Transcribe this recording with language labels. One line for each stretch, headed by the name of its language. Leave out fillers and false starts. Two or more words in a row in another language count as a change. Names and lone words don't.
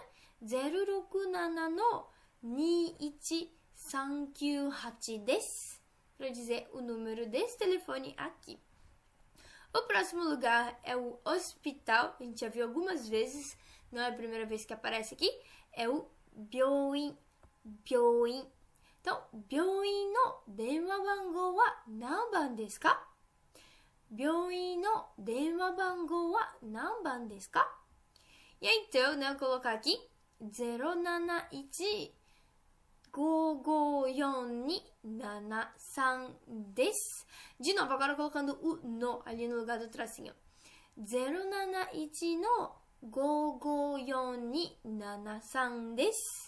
Portuguese: 067no 21398 des, para dizer o número desse telefone aqui. O próximo lugar é o hospital, a gente já viu algumas vezes, não é a primeira vez que aparece aqui, é o byouin, byouin.
Japanese: Então, 病院の電話番号は何番ですか? 病院の電話番号は何番ですか? E aí, então, né, eu vou colocar aqui 071-554-273 です.
Portuguese: De novo, agora colocando o no ali no lugar do tracinho.
Japanese: 071-554-273 です.